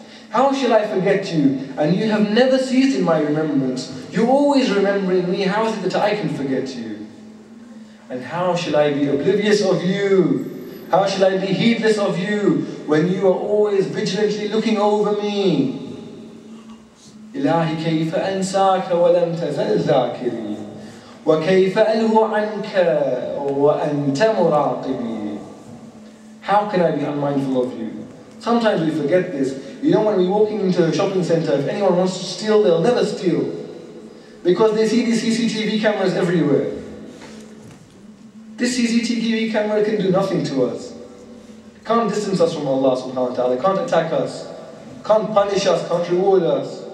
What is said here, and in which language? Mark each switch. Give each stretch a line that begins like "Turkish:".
English: How shall I forget you? And you have never ceased in my remembrance. You're always remembering me. How is it that I can forget you? And how shall I be oblivious of you? How shall I be heedless of you when you are always vigilantly looking over me?
Arabic: إلهي كيف أنساك ولم تزل ذاكري وكيف ألهو عنك وأنت مراقبي.
English: How can I be unmindful of you? Sometimes we forget this. You know, when we're walking into a shopping center, if anyone wants to steal, they'll never steal, because they see these CCTV cameras everywhere. This CCTV camera can do nothing to us. Can't distance us from Allah subhanahu wa ta'ala, can't attack us, can't punish us, can't reward us.